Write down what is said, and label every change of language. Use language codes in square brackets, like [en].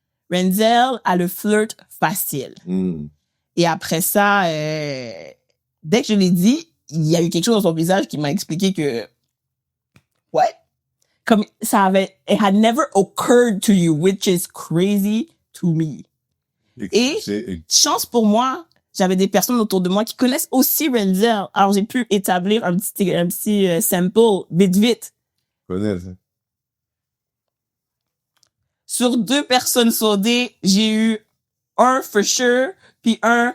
[fr] Renzel a le flirt facile. Et après ça, dès que je l'ai dit, il y a eu quelque chose dans son visage qui m'a expliqué que, [en] Comme ça avait, it had never occurred to you, which is crazy to me. [fr] Et chance pour moi, j'avais des personnes autour de moi qui connaissent aussi Renzel. Alors j'ai pu établir un petit sample vite. Connais ça. Sur 2 personnes sondées, j'ai eu un for sure, puis un